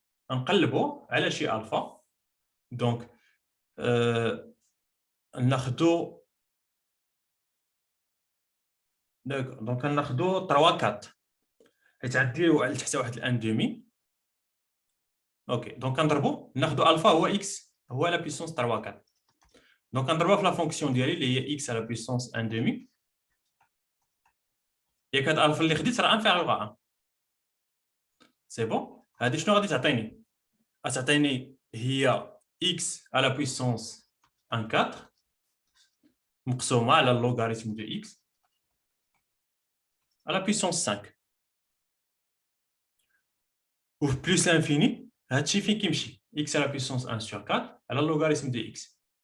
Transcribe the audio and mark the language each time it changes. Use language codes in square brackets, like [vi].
[ar] نقلبوا على شي الفا دونك ناخذوا دونك ناخذوا 3 4 حيت عندي على تحت واحد الان دومي. اوكي دونك كنضربوا ناخذوا الفا هو اكس هو لا بيسونس 3 4 [fr] Donc, on trouve la fonction ديالي x à la puissance 1 demi. Et quand alpha اللي خديت راه inférieur à 1. C'est bon. [ar] هذه شنو غادي تعطيني؟ غتعطيني هي [fr] x à la puissance 1/4 [ar] مقسومة على اللوغاريتم de x à la puissance 5. [fr] Ou plus l'infini, [ar] هادشي فين كيمشي [fr] x à la puissance 1 sur 4 على اللوغاريتم de x.